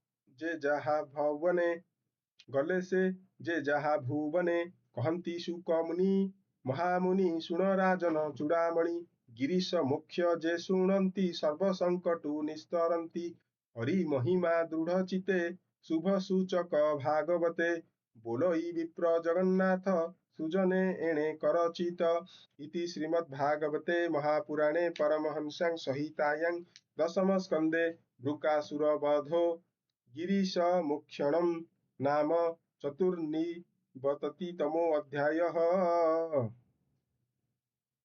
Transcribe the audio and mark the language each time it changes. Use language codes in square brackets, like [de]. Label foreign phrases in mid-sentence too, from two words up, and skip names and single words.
[or] ଯାହା ଭୁବନେ କହନ୍ତି ଶୁକ ମୁନି ମହାମୁନି ଶୁଣ ରାଜନ ଚୂଡ଼ାମଣି ଗିରିଶ ମୋକ୍ଷ ଯେ ଶୁଣନ୍ତି ସର୍ବ ସଙ୍କଟୁ ନିସ୍ତରନ୍ତି ହରି ମହିମା ଦୃଢ଼ ଚିତେ ଶୁଭ ସୂଚକ ଭାଗବତେ ବୋଲଇ ବିପ୍ର ଜଗନ୍ନାଥ ସୁଜନେ ଏଣେ କରଚିତ [sa] इति श्रीमद्भागवते महापुराणे परमहंस्यां संहितायां दशमस्कन्धे वृकासुरवधो गिरीशमुख्यणं नाम चतुर्नवतितमोऽध्यायः।